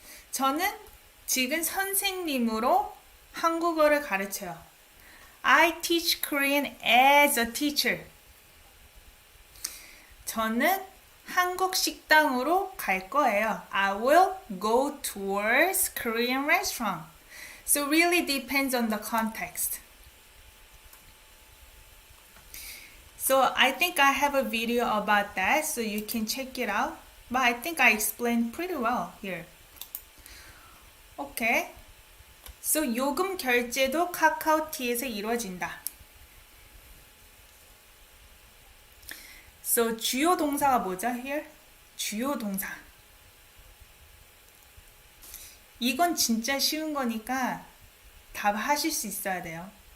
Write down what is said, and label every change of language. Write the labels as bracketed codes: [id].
[ko] 저는 지금 선생님으로 한국어를 가르쳐요. [en] I teach Korean as a teacher. [ko] 저는 한국 식당으로 갈 거예요. [en] I will go towards Korean restaurant. So really depends on the context. So I think I have a video about that, so you can check it out. But I think I explained pretty well here. Okay. [ko] So 요금 결제도 카카오티에서 이루어진다. So 주요 동사가 뭐죠? Here? 주요 동사. 이건 진짜 쉬운 거니까 답하실 수 있어야 돼요.